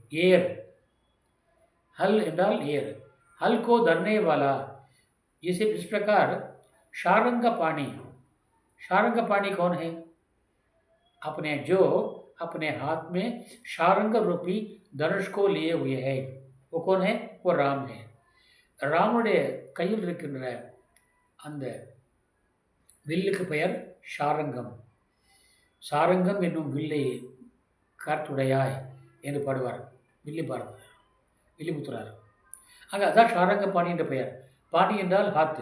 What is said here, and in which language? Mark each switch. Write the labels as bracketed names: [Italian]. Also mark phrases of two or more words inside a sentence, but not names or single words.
[Hindi] एर, हल एंडाल एर, हल को धरने वाला. जैसे इस प्रकार शारंग पानी, शारंग पानी कौन है? अपने जो अपने हाथ में शारंग रूपी धनुष को लिए हुए है, वो कौन है? वो राम है. [Tamil] ராமனுடைய கையில் இருக்கின்ற அந்த வில்லுக்கு பெயர் ஷாரங்கம். சாரங்கம் என்னும் வில்லை காத்துடையாய் என்று பாடுவார் வில்லி பாரதர், வில்லிபுத்திரார். ஆக அதான் ஷாரங்க பாணி என்ற பெயர். பாணி என்றால் ஹாத்து.